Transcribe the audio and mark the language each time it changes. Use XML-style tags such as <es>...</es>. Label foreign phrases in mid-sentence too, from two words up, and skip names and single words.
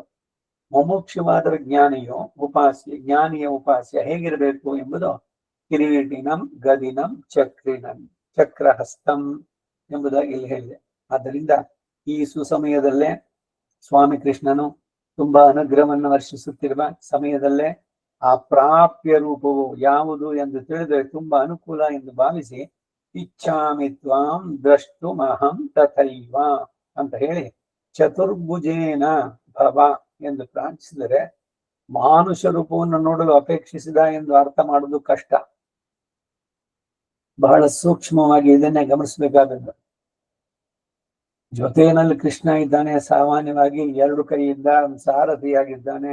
<kn>ಮುಮುಕ್ಷುವಾದ ಜ್ಞಾನಿಯ ಉಪಾಸ್ಯ ಹೇಗಿರಬೇಕು ಎಂಬುದು</kn> <sa>ಕಿರೀಟಿನಂ ಗದಿನಂ ಚಕ್ರಿನಂ ಚಕ್ರಹಸ್ತಂ</sa> <kn>ಎಂಬುದಾಗಿ ಇಲ್ಲಿ ಹೇಳಿದೆ. ಆದ್ದರಿಂದ ಈ ಸುಸಮಯದಲ್ಲೇ ಸ್ವಾಮಿ ಕೃಷ್ಣನು ತುಂಬಾ ಅನುಗ್ರಹವನ್ನು ವರ್ಷಿಸುತ್ತಿರುವ ಸಮಯದಲ್ಲೇ ಆ ಪ್ರಾಪ್ಯ ರೂಪವು ಯಾವುದು ಎಂದು ತಿಳಿದರೆ ತುಂಬಾ ಅನುಕೂಲ ಎಂದು ಭಾವಿಸಿ</kn> <sa>ಇಚ್ಛಾಮಿ ತ್ವಾಂ ದ್ರಷ್ಟುಮಹಂ ತಥೈವ</sa> <kn>ಅಂತ ಹೇಳಿ</kn> <sa>ಚತುರ್ಭುಜೇನ ಭವ</sa> <kn>ಎಂದು ಪ್ರಾರ್ಥಿಸಿದರೆ ಮಾನುಷ ರೂಪವನ್ನು ನೋಡಲು ಅಪೇಕ್ಷಿಸಿದ ಎಂದು ಅರ್ಥ ಮಾಡುವುದು ಕಷ್ಟ. ಬಹಳ ಸೂಕ್ಷ್ಮವಾಗಿ ಇದನ್ನೇ ಗಮನಿಸಬೇಕಾದದ್ದು. ಜೊತೆಯಲ್ಲಿ ಕೃಷ್ಣ ಇದ್ದಾನೆ, ಸಾಮಾನ್ಯವಾಗಿ ಎರಡು ಕೈಯಿಂದ ಸಾರಥಿಯಾಗಿದ್ದಾನೆ.</kn>